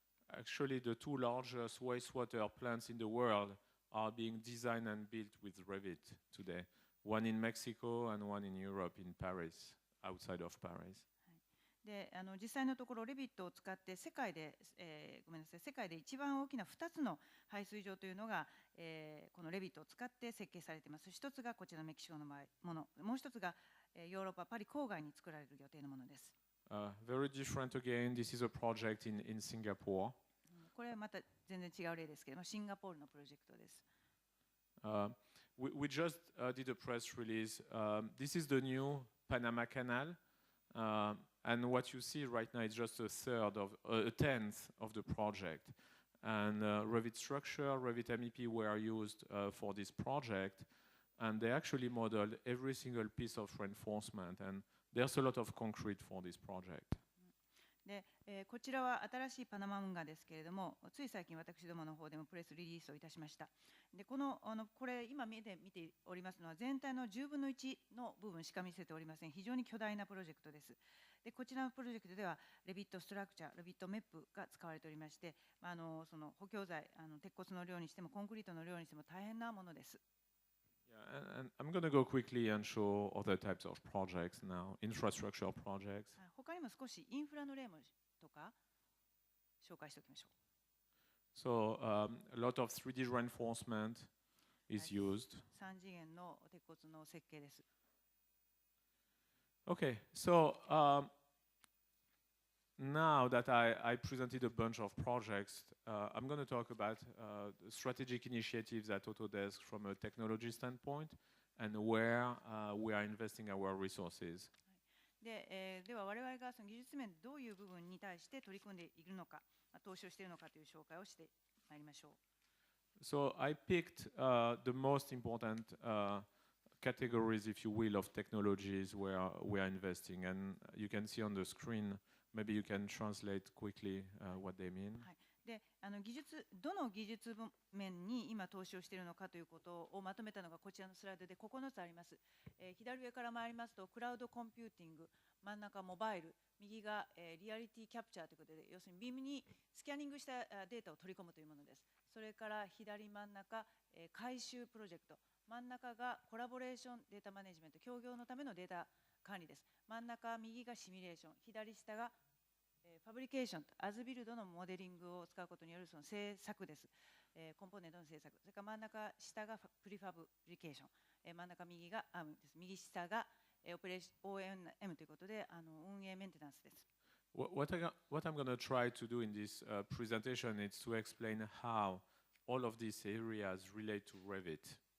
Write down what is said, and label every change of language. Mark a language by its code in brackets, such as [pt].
[en] Actually, the two largest wastewater plants in the world are being designed and built with Revit today. One in Mexico and one in Europe, in Paris, outside of Paris. [ja] で、実際のところレビットを使って世界で一番大きな2つの排水場というのが、このレビットを使って設計されています。一つがこちらのメキシコのもの、もう一つがヨーロッパパリ郊外に作られる予定のものです。 [en] Very different again. This is a project in Singapore. [ja] これはまた全然違う例ですけれども、シンガポールのプロジェクトです。 [en] We just did a press release. This is the new Panama Canal. And what you see right now is just a tenth of the project. And Revit structure, Revit MEP were used for this project. And they actually modeled every single piece of reinforcement. And there's a lot of concrete for this project. [ja] で、こちらは新しいパナマ運河ですけれども、つい最近私どもの方でもプレスリリースをいたしました。で、これ今見ておりますのは全体の10分の1の部分しか見せておりません。非常に巨大なプロジェクトです。で、こちらのプロジェクトではレビットストラクチャー、レビットメップが使われておりまして、その補強材、鉄骨の量にしてもコンクリートの量にしても大変なものです。 [en] And I'm going to go quickly and show other types of projects now, infrastructure projects. [ja] 他にも少しインフラの例もとか紹介しておきましょう。 [en] So a lot of 3D reinforcement is used. [ja] 3次元の鉄骨の設計です。 [en] Okay, so now that I presented a bunch of projects, I'm going to talk about strategic initiatives at Autodesk from a technology standpoint and where we are investing our resources. [ja] では我々がその技術面でどういう部分に対して取り組んでいるのか、投資をしているのかという紹介をしてまいりましょう。 [en] So I picked the most important categories, if you will, of technologies where we are investing, and you can see on the screen. Maybe you can translate quickly what they mean. [ja] でどの技術面に今投資をしているのかということをまとめたのがこちらのスライドで9つあります。左上から参りますとクラウドコンピューティング、真ん中モバイル、右がリアリティキャプチャーということで、要するに BIM にスキャニングしたデータを取り込むというものです。それから左真ん中、回収プロジェクト、真ん中がコラボレーションデータマネジメント、協業のためのデータ管理です。真ん中右がシミュレーション、左下がファブリケーション、アズビルドのモデリングを使うことによるその制作です。コンポーネントの制作。それから真ん中下がプリファブリケーション。真ん中右がアームです。右下がオペレーション ONM ということで運営メンテナンスです。 [en] What I'm going to try to do in this presentation is to explain how all of these areas relate to Revit.